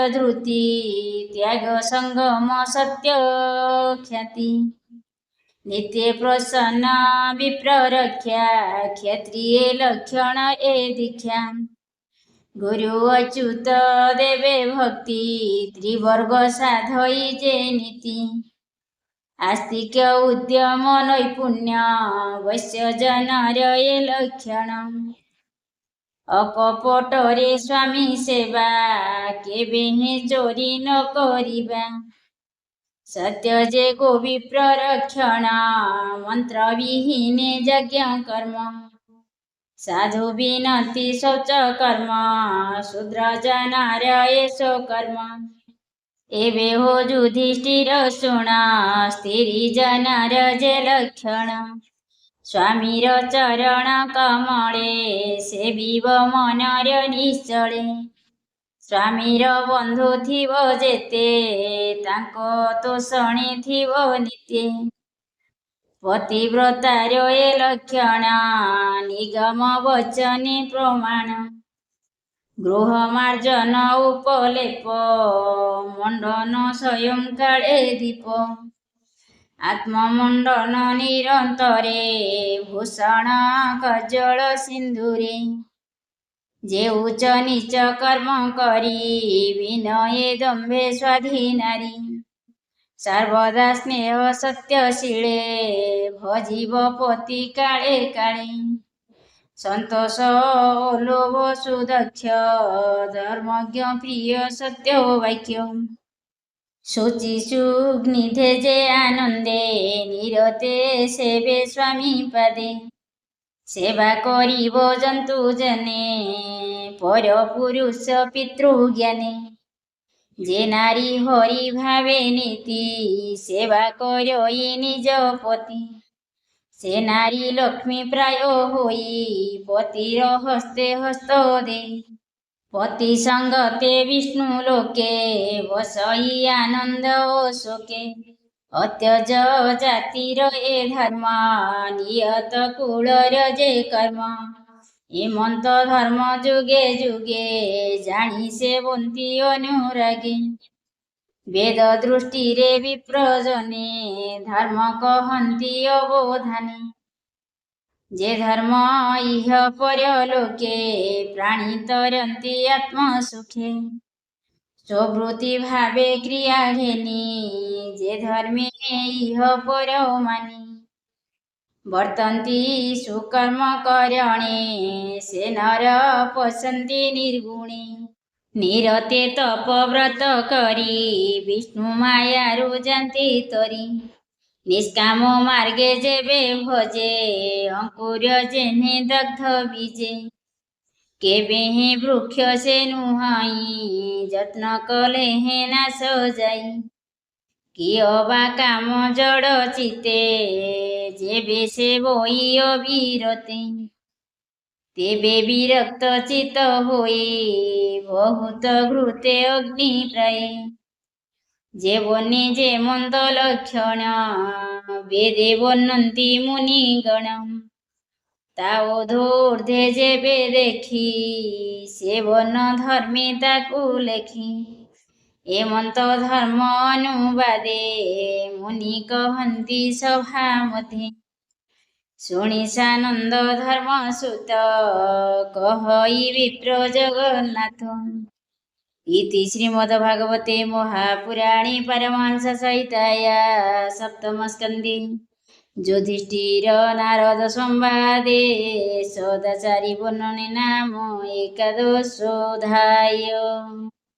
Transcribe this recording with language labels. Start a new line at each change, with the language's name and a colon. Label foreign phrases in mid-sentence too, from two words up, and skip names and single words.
Odia: ଧୃତି ତ୍ୟାଗ ସଂଗମ ସତ୍ୟ ଖ୍ୟାତି ନିତ୍ୟ ପ୍ରସନ୍ନ ବିପ୍ର ରକ୍ଷା କ୍ଷତ୍ରିୟ ଲକ୍ଷଣ ଏ ଦୀକ୍ଷା ଗୁରୁ ଅଚ୍ୟୁତ ଦେବେ ଭକ୍ତି ତ୍ରିବର୍ଗ ସାଧଇ ଯେ ନୀତି ଆସ୍ତିକ ଉଦ୍ୟମ ନୈପୁଣ୍ୟ ବୈଶ୍ୟ ଜନାର ଯେ ଲକ୍ଷଣ ଅକପଟରେ ସ୍ୱାମୀ ସେବା କେବେ ହେ ଚୋରୀ ନ କରିବା ସତ୍ୟ ଯେ ଗୋବିପ୍ର ରକ୍ଷଣ ମନ୍ତ୍ର ବିହୀନେ ଯଜ୍ଞ କର୍ମ ସାଧୁ ବିନତୀ ଶୌଚ କର୍ମ ଶୂଦ୍ର ଜନାର ଏସୋ କର୍ମ ଏବେ ହୋ ଯୁଧିଷ୍ଠିର ଶୁଣ ସ୍ତ୍ରୀ ଜନାର ଯେ ଲକ୍ଷଣ ସ୍ୱାମୀର ଚରଣ କମଳେ ସେବିବ ମନର ନିଶ୍ଚଳେ ସ୍ୱାମୀର ବନ୍ଧୁ ଥିବ ଯେତେ ତାଙ୍କୁ ତୋଷଣେ ଥିବ ନିତ୍ୟେ ପତିବ୍ରତାର ଯେ ଲକ୍ଷଣ ନିଗମ ବଚନେ ପ୍ରମାଣ ଗୃହ ମାର୍ଜନ ଉପଲେପ ମଣ୍ଡନ ସ୍ୱୟଂ କାଳେ ଦୀପ ଆତ୍ମମଣ୍ଡନ ନିରନ୍ତରେ ଭୂଷଣ କଜ୍ଜଳ ସିନ୍ଧୁରେ ଯେ ଉଚ୍ଚ ନୀଚ କର୍ମ କରୀ ବିନୟେ ଦମ୍ଭେ ସ୍ୱାଧୀନାରୀ ସର୍ବଦା ସ୍ନେହ ସତ୍ୟଶୀଳେ ଭଜୀବ ପତି କାଳେ କାଳେ ସନ୍ତୋଷ ଲୋଭ ସୁଦକ୍ଷ ଧର୍ମଜ୍ଞ ପ୍ରିୟ ସତ୍ୟ ବାକ୍ୟ ଶୁଚି ସୁଗ୍ନିଧେ ଯେ ଆନନ୍ଦେ ନିରତେ ସେବେ ସ୍ୱାମୀ ପଦେ ସେବା କରିବ ଜନ୍ତୁ ଜନେ ପର ପୁରୁଷ ପିତୃଜ୍ଞାନେ ଯେ ନାରୀ ହରି ଭାବେ ନୀତି ସେବା କରଇ ନିଜ ପତି ସେ ନାରୀ ଲକ୍ଷ୍ମୀ ପ୍ରାୟ ହୋଇ ପତିର ହସ୍ତେ ହସ୍ତ ଦେ ପତି ସଙ୍ଗତେ ବିଷ୍ଣୁ ଲୋକେ ବସଇ ଆନନ୍ଦ ଶୋକେ ଅତ୍ୟଜ ଜାତିର ଏ ଧର୍ମ ନିୟତ କୁଳର ଯେ କର୍ମ ହେମନ୍ତ ଧର୍ମ ଯୁଗେ ଯୁଗେ ଜାନୀ ସେ ବନ୍ତୀ ଅନୁରାଗେ ବେଦ ଦୃଷ୍ଟି ରେ ବିପ୍ରଜନେ ଧର୍ମ କହନ୍ତୀ ଅବଧାନେ ଯେ ଧର୍ମ ଇହ ପରଲୋକେ ପ୍ରାଣୀ ତରନ୍ତୀ ଆତ୍ମ ସୁଖେ ସ୍ୱବୃତ୍ତି ଭାବେ କ୍ରିୟା ଘେନୀ ଯେ ଧର୍ମେ ଇହ ପର ମାନୀ ବର୍ତ୍ତନ୍ତି ସୁକର୍ମ କରଣେ ସେ ନର ପସନ୍ତି ନିର୍ଗୁଣେ ନିରତେ ତପ ବ୍ରତ କରୀ ବିଷ୍ଣୁ ମାୟା ରୁଜନ୍ତୀ ତରୀ ନିଷ୍କାମ ମାର୍ଗେ ଯେବେ ଭଜେ ଅଙ୍କୁର ଯେନେ ଦଗ୍ଧ ବୀଜେ କେବେ ହେ ବୃକ୍ଷ ସେ ନୁହାଇ ଯତ୍ନ କଲେ ହେ ନାଶ ଯାଇ କିୟ ବା କାମ ଜଡ଼ ଚିତେ ଯେବେ ସେ ବୋଇ ଅବିରତେ ତେବେ ବିରକ୍ତ ଚିତ୍ତ ହୋଏ ବହୁତ ଘୃତେ ଅଗ୍ନି ପ୍ରାୟ ଯେ ବନେ ଯେ ମନ୍ଦ ଲକ୍ଷଣ ବେଦେ ବର୍ଣ୍ଣନ୍ତି ମୁନିଗଣ ତାବଧୂର୍ଧେ ଯେବେ ଦେଖୀ ସେ ବନ ଧର୍ମେ ତାକୂ ଲେଖୀ ଏମନ୍ତ ଧର୍ମ ଅନୁବାଦେ ମୁନି କହନ୍ତି ସଭାମତେ ଶୁଣୀ ସାନନ୍ଦ ଧର୍ମ ସୁତ କହଇ ବିପ୍ର ଜଗନ୍ନାଥ
Sanskrit: इति श्रीमद्भागवते महापुराणे परमहंस संहिताया सप्तमस्कन्धे युधिष्ठिर नारद संवादे सदाचारी वर्णने नाम एकादशोऽध्याय।